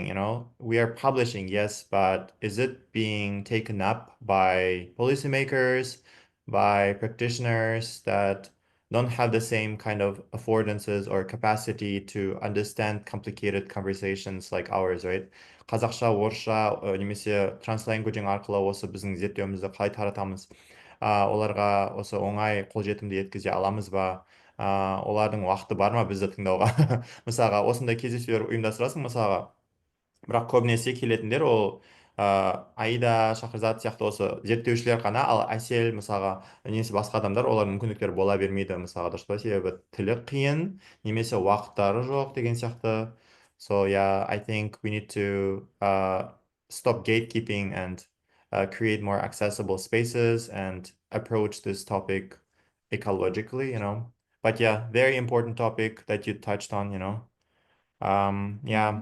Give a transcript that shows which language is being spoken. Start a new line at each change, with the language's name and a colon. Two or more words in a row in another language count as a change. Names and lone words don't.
English: You know, we are publishing, yes, but is it being taken up by policymakers, by practitioners that don't have the same kind of affordances or capacity to understand complicated conversations like ours, right?
Kazakh: Қазақша, орысша немесе трансленгуджинг арқылы осы біздің зерттеуімізді қалай таратамыз? Оларға осы оңай қолжетімді еткізе аламыз ба? Олардың уақыты бар ма бізді тыңдауға? Мысалға, осындай кездесулер ұйымдастырасың, мысалға, бірақ көбінесе келетіндер ол Аида, Шахризат сияқты осы зерттеушілер ғана, ал әсел, мысалға, немесе басқа адамдар, олардың мүмкіндіктері бола бермейді, мысалға, дұрыс па? Себебі тілі қиын, немесе уақыттары жоқ деген сияқты.
English: So yeah, I think we need to stop gatekeeping and create more accessible spaces and approach this topic ecologically, you know. But yeah, very important topic that you touched on, you know. Yeah.